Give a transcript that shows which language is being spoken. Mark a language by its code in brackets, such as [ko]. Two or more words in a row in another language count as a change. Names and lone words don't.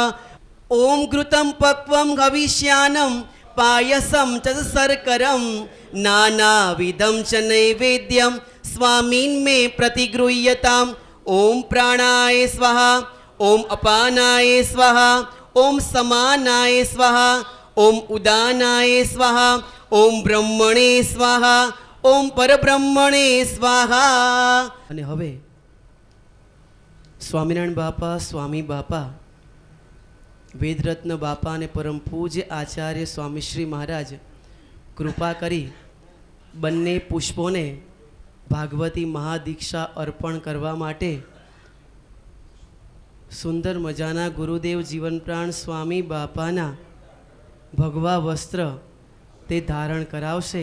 [sa] ओम घृतं पक्वं हविष्यानं पायसं च सर्करं नानाविधं च नैवेद्यं स्वामिन् मे प्रतिगृह्यताम्। ओम प्राणाय स्वाहा ओम अपानाय स्वाहा ओम समानाय स्वाहा ओम उदानाय स्वाहा ओम ब्रह्मणे स्वाहा ओम परब्रह्मणे स्वाहा। [gu] અને હવે સ્વામિનારાયણ બાપા સ્વામી બાપા વેદરત્ન બાપા અને પરમ પૂજ્ય આચાર્ય સ્વામીશ્રી મહારાજ કૃપા કરી બંને પુષ્પોને ભાગવતી મહાદીક્ષા અર્પણ કરવા માટે સુંદર મજાના ગુરુદેવ જીવનપ્રાણ સ્વામી બાપાના ભગવા વસ્ત્ર તે ધારણ કરાવશે।